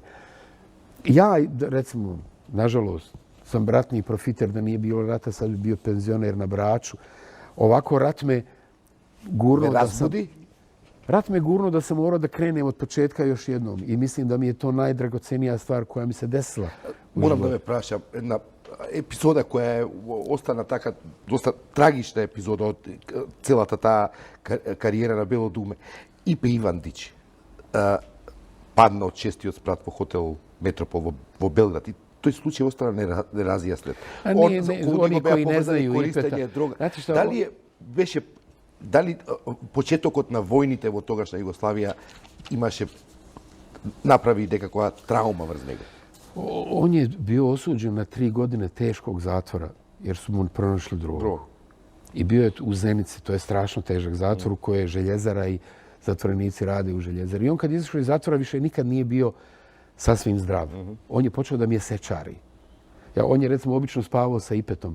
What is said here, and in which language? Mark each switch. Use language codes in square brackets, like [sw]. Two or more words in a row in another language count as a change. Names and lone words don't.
[bs] Ja, recimo, nažalost, sam ratni profiter, da nije bilo rata, sad bi bio penzioner na Braču. Ovako rat me gurno Rat me gurno da sam morao da krenem od početka još jednom. I mislim da mi je to najdragocenija stvar koja mi se desila. [mk] Морам да ве прашам, една епизода која е остана така доста трагична епизода од целата таа кариера на Бело думе. Ипе Ивандич падна од 6-тиот спрат во хотел Метропол во Белград и тој случај остана неразјаснет. Они кои не знају Ипета. Дали почетокот на војните во тогашна Југославија имаше направи некаква траума врз него? [bs] On je bio osuđen na 3 godine teškog zatvora, jer su mu pronašli drogu. I bio je u Zenici, to je strašno težak zatvor u kojoj je željezara i zatvorenici rade u željezari. I on kad izašao iz zatvora više nikad nije bio sasvim zdrav. On je počeo da mjesečari. On je recimo obično spavao sa Ipetom.